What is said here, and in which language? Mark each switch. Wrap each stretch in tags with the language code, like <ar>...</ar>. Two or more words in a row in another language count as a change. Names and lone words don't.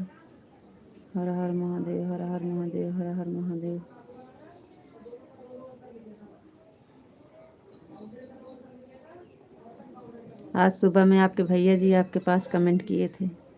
<hi>हर हर महादेव, हर हर महादेव, हर हर महादेव। आज सुबह में आपके भैया जी आपके पास कमेंट किए थे।</hi>